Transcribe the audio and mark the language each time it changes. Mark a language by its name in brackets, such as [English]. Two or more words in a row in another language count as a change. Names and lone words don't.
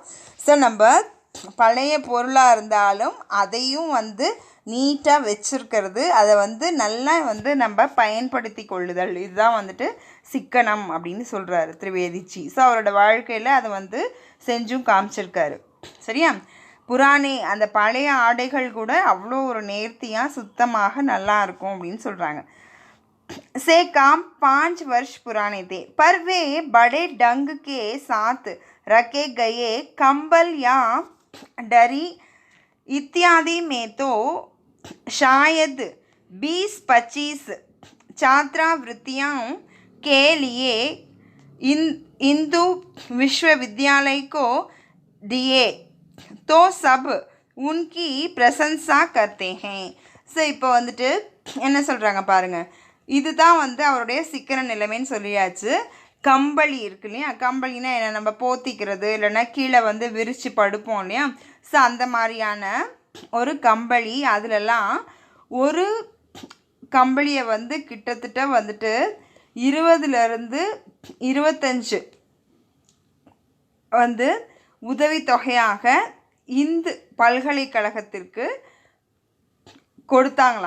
[Tamil] ஸோ நம்ம பழைய பொருளாக இருந்தாலும் அதையும் வந்து நீட்டாக வச்சுருக்கிறது, அதை வந்து நல்லா வந்து நம்ம பயன்படுத்தி கொள்ளுதல், இதுதான் வந்துட்டு சிக்கனம் அப்படின்னு சொல்கிறாரு திரிவேதிஜி. ஸோ அவரோட வாழ்க்கையில் அதை வந்து செஞ்சும் காமிச்சிருக்காரு சரியா. புராணே, அந்த பழைய ஆடைகள் கூட அவ்வளோ ஒரு நேர்த்தியாக சுத்தமாக நல்லா இருக்கும் அப்படின்னு சொல்கிறாங்க. [Hindi] से काम 5 वर्ष पुराने थे, पर वे बड़े ढंग के साथ रखे गए कंबल या डरी इत्यादि में तो शायद 20-25 छात्रवृत्तियों के लिए हिंदू विश्वविद्यालय को दिए तो सब उनकी प्रशंसा करते हैं. [Tamil] ஸோ இப்போ வந்துட்டு என்ன சொல்கிறாங்க பாருங்கள், இதுதான் வந்து அவருடைய சிக்கன நிலைமைன்னு சொல்லியாச்சு. கம்பளி இருக்கு இல்லையா, கம்பளினா என்ன, நம்ம போத்திக்கிறது இல்லைன்னா கீழே வந்து விரித்து படுப்போம் இல்லையா. ஸோ அந்த மாதிரியான ஒரு கம்பளி, அதிலெல்லாம் ஒரு கம்பளியை வந்து கிட்டத்தட்ட வந்துட்டு 20லேருந்து 25 வந்து உதவித்தொகையாக இந்து பல்கலைக்கழகத்திற்கு கொடுத்தாங்களாம்.